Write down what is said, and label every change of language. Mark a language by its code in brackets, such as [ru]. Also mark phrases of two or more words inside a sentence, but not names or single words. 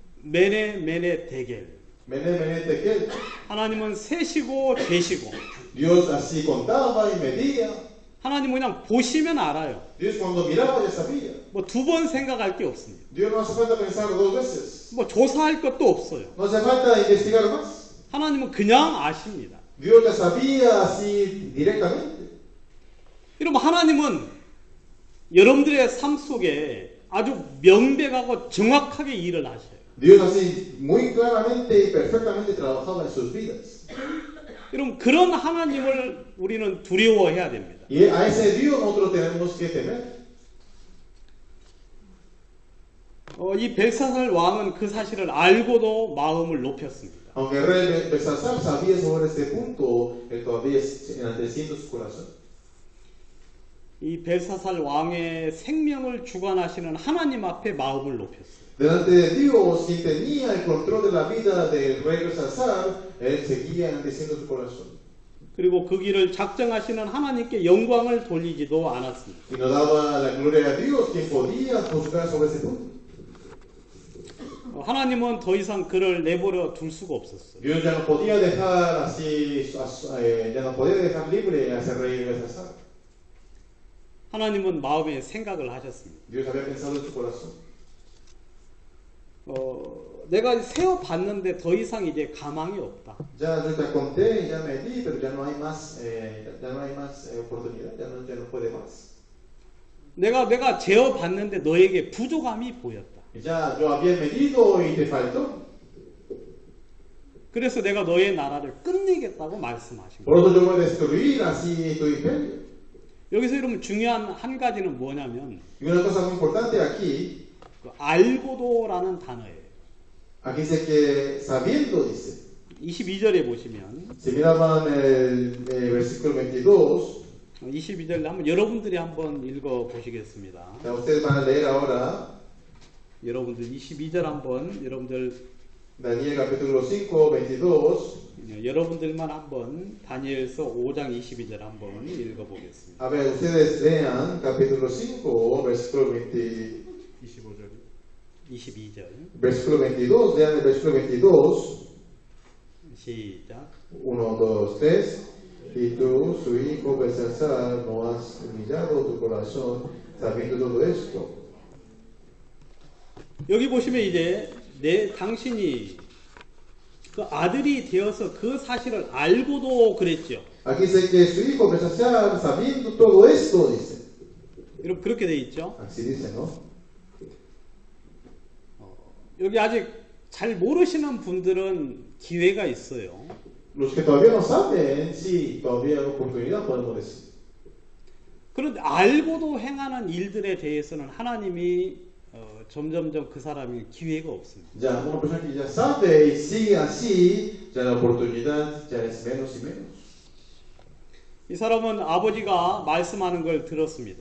[arc] מנא תקל. מנא מנא תקל. [ko] 하나님은 세시고 재시고 [es] Dios así contaba y medía. [ko] 하나님은 그냥 보시면 알아요. [es] Dios cuando miraba ya sabía. [ko] 뭐 두 번 생각할 게 없습니다. [es] Dios no hace falta pensar dos veces. [ko] 뭐 조사할 것도 없어요. [es] No hace falta investigar más. [ko] 하나님은 그냥 아십니다. [es] Dios ya sabía así directamente. [ko] 여러분 하나님은 여러분들의 삶 속에 아주 명백하고 정확하게 일을 하셔요. [es] Dios así muy claramente y perfectamente trabajaba en sus vidas. [ko] 여러분 그런 하나님을 우리는 두려워해야 됩니다. [es] Y a ese Dios nosotros tenemos que temer. [ko] 이 벨사살 왕은 그 사실을 알고도 마음을 높였습니다. [es] Aunque el rey Belsasar sabía sobre este punto, él todavía enalteciendo su corazón. [ko] 이 벨사살 왕의 생명을 주관하시는 하나님 앞에 마음을 높였어요. [es] Delante de Dios, quien tenía el control de la vida del rey Belsasar, él seguía enalteciendo su corazón. [ko] 그리고 그 길을 작정하시는 하나님께 영광을 돌리지도 않았습니다. [es] Y no daba la gloria a Dios, quien podía juzgar sobre ese punto. [ko] 하나님은 더 이상 그를 내버려 둘 수가 없었어요. [es] Dios ya no podía dejar así, ya no podía dejar libre a ese rey Belsasar. [ko] 하나님은 마음에 생각을 하셨습니다. [es] Dios había pensado en su corazón. [ko] 내가 세어봤는데 더 이상 이제 가망이 없다. [es] Ya yo te conté, ya me di, pero ya no hay más, oportunidad, ya no puede más. [ko] 내가 재어봤는데 너에게 부족함이 보였다. [es] Ya yo había medido y te faltó. [ko] 그래서 내가 너의 나라를 끝내겠다고 말씀하신 [es] Por [ko] 거예요. [es] eso yo voy a destruir así tu imperio. [ko] 여기서 여러분 중요한 한 가지는 뭐냐면 [es] Y una cosa muy importante aquí, [ko] 그 알고도라는 단어예요. [es] aquí dice que sabiendo, dice. [ko] 22절에 보시면 [es] Si miraban el versículo 22, [ko] 22절 한번 여러분들이 한번 읽어 보시겠습니다. [es] ya ustedes van a leer ahora [ko] 여러분들 22절 한번 여러분들 [es] Daniel capítulo 5, 22. [ko] 여러분들만 한번 다니엘서 5장 22절 한번 읽어 보겠습니다. [es] A ver, ustedes lean capítulo 5, versículo 20. [ko] 22절 [es] Versículo 22, lean el versículo 22. [ko] 시작. [es] 1, 2, 3. Y tú, su hijo Belsasar, no has humillado tu corazón sabiendo todo esto. [ko] 여기 보시면 이제 당신이 그 아들이 되어서 그 사실을 알고도 그랬죠. [es] Aquí dice que su hijo Belsasar, sabiendo todo esto, dice. [ko] 여러분 그렇게 돼 있죠. [es] Así dice, ¿no? [ko] 여기 아직 잘 모르시는 분들은 기회가 있어요. [es] Los que todavía no saben, sí, todavía hay oportunidad, podemos decir. [ko] 그런데 알고도 행하는 일들에 대해서는 하나님이 점점점 그 사람이 기회가 없습니다. [es] Ya una persona que ya sabe y sigue así, ya la oportunidad ya es menos y menos. [ko] 이 사람은 아버지가 말씀하는 걸 들었습니다.